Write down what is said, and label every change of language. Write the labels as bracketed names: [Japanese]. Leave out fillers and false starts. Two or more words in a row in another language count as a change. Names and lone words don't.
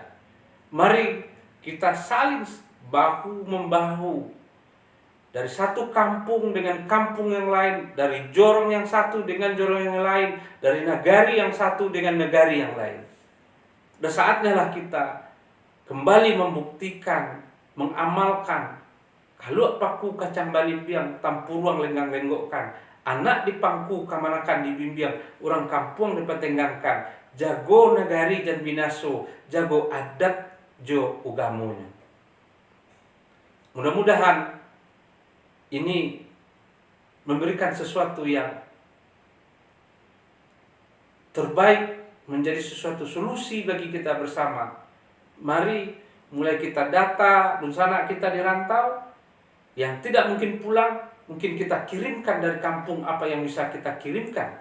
[Indonesian] Mari kita saling bahu-membahu dari satu kampung dengan kampung yang lain, dari jorong yang satu dengan jorong yang lain, dari negari yang satu dengan negari yang lain. Udah saatnya lah kita kembali membuktikan, mengamalkan. [Minangkabau] Kalau paku kacang balimpiang, tampuruang lenggang-lenggokkan. Anak di pangku kamanakan dibimbiang, orang kampung dipetenggangkan. Jago negari dan binaso, jago adat jo ugamonya. [Indonesian] Mudah-mudahan ini memberikan sesuatu yang terbaik, menjadi sesuatu solusi bagi kita bersama. Mari mulai kita data dunsana kita di rantau yang tidak mungkin pulang, mungkin kita kirimkan dari kampung apa yang bisa kita kirimkan.